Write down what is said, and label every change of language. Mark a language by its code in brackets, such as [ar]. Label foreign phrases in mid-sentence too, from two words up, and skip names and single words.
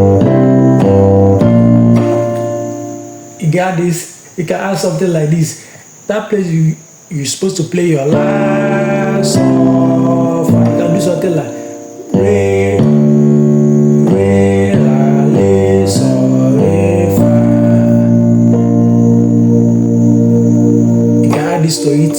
[en] You got this, you can add something like this. That place you're supposed to play your la, so, fa. You can do something like re, re, la, le, so, re, fa. You can add this to it.